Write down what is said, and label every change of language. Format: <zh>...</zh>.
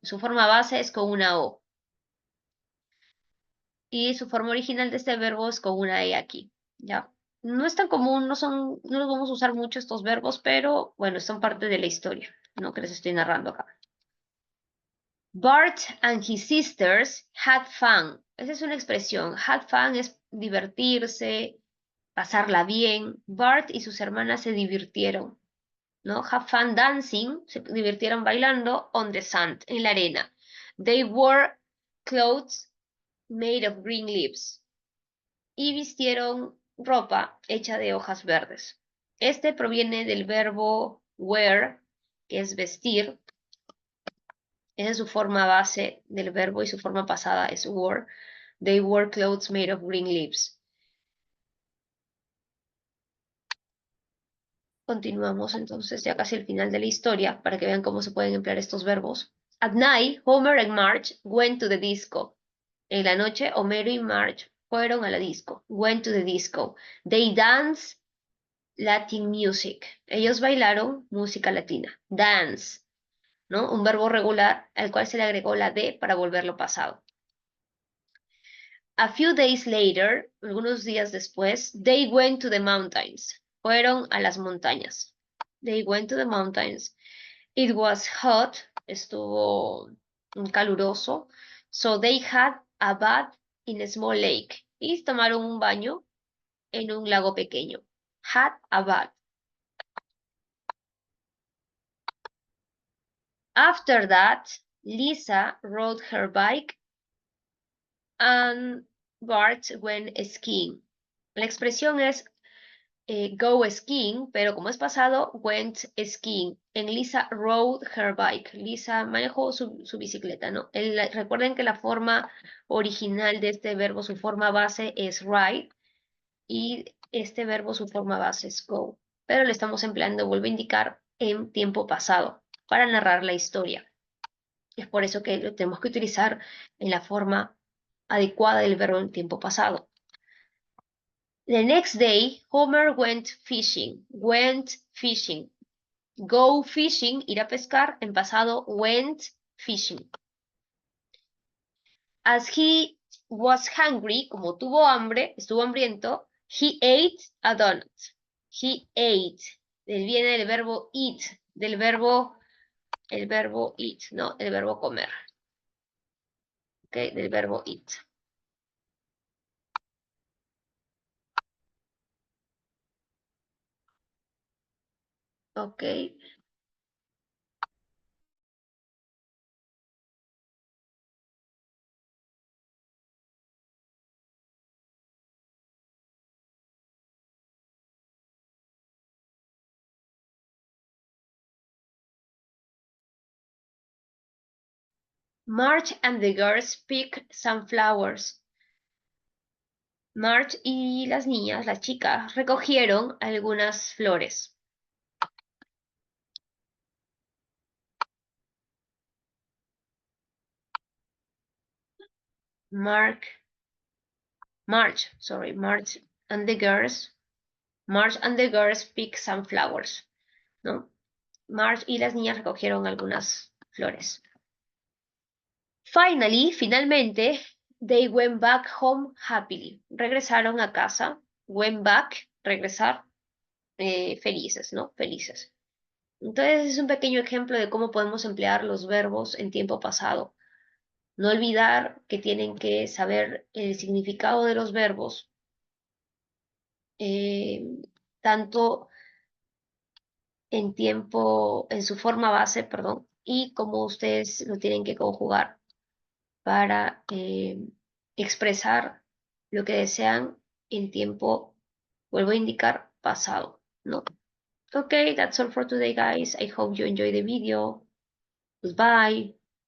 <es>Su forma base es con una O. Y su forma original de este verbo es con una E aquí, ¿ya? No es tan común, no los vamos a usar mucho estos verbos, pero bueno, son parte de la historia, ¿no? Que les estoy narrando acá.</es> <en>Bart and his sisters had fun.</en> <es>Esa es una expresión.</es> <en>Had fun</en> <es>es divertirse, pasarla bien. Bart y sus hermanas se divirtieron, ¿no?</es> <en>Have fun dancing,</en> <es>se divirtieron bailando</es> <en>on the sand,</en> <es>en la arena.</es> <en>They wore clothes made of green leaves.</en> <es>Y vistieron ropa hecha de hojas verdes. Este proviene del verbo wear, que es vestir. Esa es su forma base del verbo y su forma pasada es wore.</es> <en>They wore clothes made of green leaves.</en> <es>Continuamos entonces ya casi al final de la historia para que vean cómo se pueden emplear estos verbos.</es> <en>At night, Homer and Marge went to the disco.</en> <es>En la noche, Homero y Marge fueron a la disco.</es> <en>Went to the disco. They danced Latin music.</en> <es>Ellos bailaron música latina. Dance, ¿no? Un verbo regular al cual se le agregó la D para volverlo pasado.</es> <en>A few days later,</en> <es>algunos días después,</es> <en>they went to the mountains.</en> <es>Fueron a las montañas.</es> <en>They went to the mountains. It was hot.</en> <es>Estuvo caluroso.</es> <en>So they had a bath in a small lake.</en> <es>Y tomaron un baño en un lago pequeño.</es> <en>Had a bath. After that, Lisa rode her bike and Bart went skiing.</en> <es>La expresión es</es> <en>go skiing,</en> <es>pero como es pasado,</es> <en>went skiing.</en> <es>En Lisa</es> <en>rode her bike.</en> <es>Lisa manejó su bicicleta, ¿no? Recuerden que la forma original de este verbo, su forma base es ride, y este verbo, su forma base es go. Pero le estamos empleando, vuelvo a indicar, en tiempo pasado para narrar la historia. Es por eso que lo tenemos que utilizar en la forma adecuada del verbo en tiempo pasado.</es> <en>The next day, Homer went fishing. Went fishing. Go fishing,</en> <es>ir a pescar. En pasado,</es> <en>went fishing. As he was hungry,</en> <es>como tuvo hambre, estuvo hambriento,</es> <en>he ate a donut. He ate.</en> <es>Viene del verbo eat, el verbo eat, ¿no? El verbo comer. ¿Ok? Del verbo eat. Ok.</es> <en>Marge and the girls pick some flowers.</en> <es>Marge y las niñas, las chicas, recogieron algunas flores.</es> <en>Marge and the girls, Marge and the girls pick some flowers, ¿no?</en> <es>Marge y las niñas recogieron algunas flores.</es> <en>Finalmente, they went back home happily.</en> <es>Regresaron a casa.</es> <en>Went back,</en> <es>regresar, felices, ¿no? Felices. Entonces es un pequeño ejemplo de cómo podemos emplear los verbos en tiempo pasado. No olvidar que tienen que saber el significado de los verbos, eh, tanto en su forma base, perdón, y cómo ustedes lo tienen que conjugar para expresar lo que desean en tiempo, vuelvo a indicar, pasado, ¿no?</es> <en>Okay, that's all for today, guys. I hope you enjoy the video. Goodbye.</en>